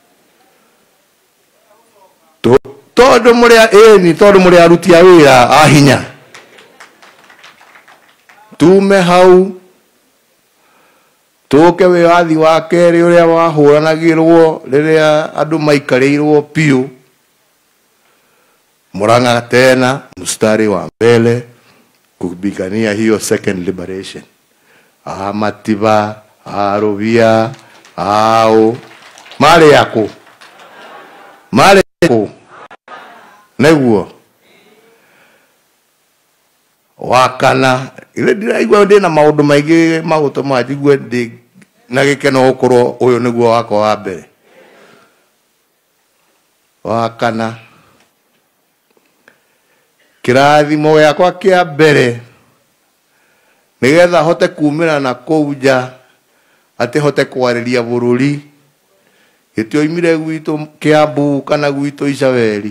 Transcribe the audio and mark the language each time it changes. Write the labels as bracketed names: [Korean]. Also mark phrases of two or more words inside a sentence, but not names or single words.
[Kikuyu] Tondũ mũrĩ aruti a wĩra a hinya. Tume hau tũke wĩyathi wa kerĩ ũrĩa wahũranagĩrwo rĩrĩa andũ maikarĩirwo piũ. [Swahili] Murang'a tena mstari wa mbele kupigania hiyo [English] second liberation. [Kikuyu] Matiba, Rovia, marĩ yako neguo. Wakana ile ndiraigua ndĩ na maũndũ maingĩ magũtũma njigue ndĩ na gĩkeno gũkorwo ũyũ nĩguo wako wa mbere. Wakana kĩrathimo gĩakwa kĩa mbere nĩgetha hote kumĩra na kũu nja atĩ hote kwarĩria bũrũri, gĩtioimire gwitũ Kiambu kana gwitũ Icaweri.